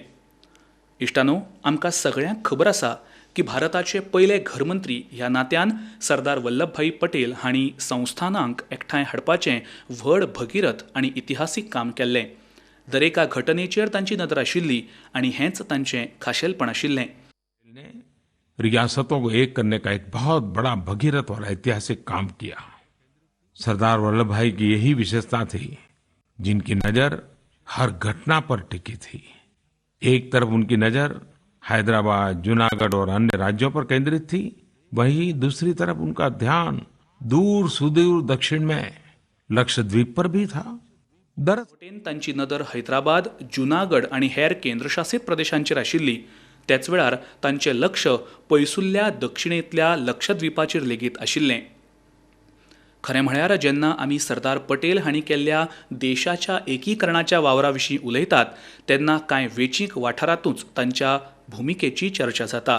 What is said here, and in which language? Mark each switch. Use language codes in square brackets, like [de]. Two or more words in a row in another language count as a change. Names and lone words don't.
[kok] इश्टानो, आमकां सगळ्यांक खबर आसा की भारताचे पयले घरमंत्री ह्या नात्यान सरदार वल्लभभाई पटेल हांणी संस्थानांक एकठांय हाडपाचें व्हड भगिरथ आनी इतिहासीक काम केल्लें. दरेका घटनेचेर तांची नदर आशिल्ली आनी हेंच तांचें खाशेलपण आशिल्लें. [hi] रियासतों को एक करने का एक बहुत बड़ा भगीरथ और ऐतिहासिक काम किया. सरदार वल्लभ भाई की यही विशेषता थी, जिनकी नजर हर घटना पर टिकी थी. एक तरफ उनकी नजर हैदराबाद, जूनागढ़ और अन्य राज्यों पर केंद्रित थी, वहीं दूसरी तरफ उनका ध्यान दूर सुदूर दक्षिण में लक्षद्वीप पर भी था. [kok] वटेन तांची नदर हैदराबाद, जुनागड आनी हेर केंद्रशासीत प्रदेशांचेर आशिल्ली. त्याच वेळार तांचें लक्ष पयसुल्ल्या दक्षिणेंतल्या लक्षद्वीपाचेर लेगीत आशिल्लें. खरें म्हळ्यार जेन्ना आमी सरदार पटेल हांणी केल्ल्या देशाच्या एकीकरणाच्या वावरा विशीं उलयतात तेन्ना कांय वेंचीक वाठारांतूच तांच्या भुमिकेची चर्चा जाता.